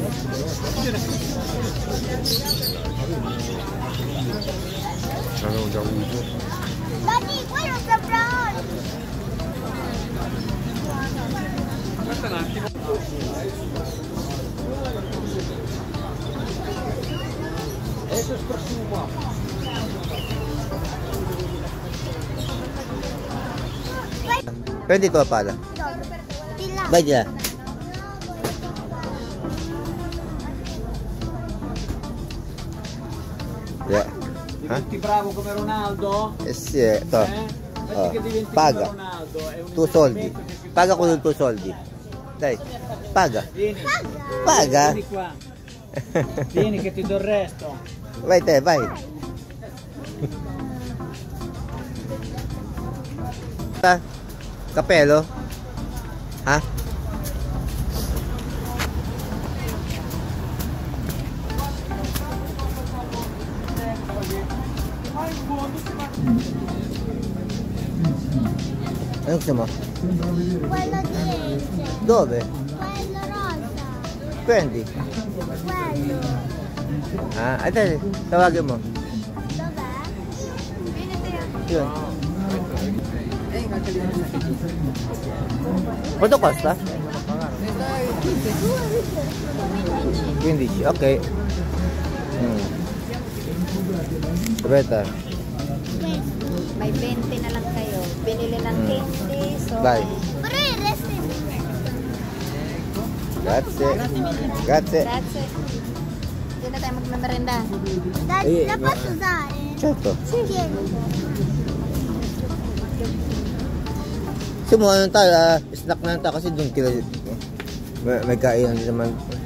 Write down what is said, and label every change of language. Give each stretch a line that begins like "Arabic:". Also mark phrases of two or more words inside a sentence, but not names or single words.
Italian: L'avevo già avuto. Dani, quello sta pronto. Aspetta un attimo. Adesso sprossimo qua.
Filipino: Pwede ko pala.
Italian: Di là. Vai di là. Yeah. Diventi bravo come Ronaldo? Eh sì, to. Metti che diventi Paga. come Ronaldo. È un Tu soldi. investimento che Paga con i tuoi soldi. Dai. Paga. Vieni. Paga. Vieni qua. Vieni che ti do il resto. Vai te, vai. Capello? Ha?
Filipino: Ano gusto mo?
Italian: Quello dietro. Dove? Quello rosa. Prendi. Quello. Dai,
Filipino: tawagin mo.
Italian: Dov'è? Yun. Quanto costa? 15, ok. Aspetta.
Filipino: May 20 na lang kayo. Binili ng 20. So,
Italian: Vai. Però il resto è Grazie. Grazie. Grazie.
Filipino: Hindi na tayo magmemerenda.
Italian: Dai, la posso usare? Certo. Tieni.
Filipino: Sumuha na tayo, snack na tayo kasi doon kila may kainan din naman.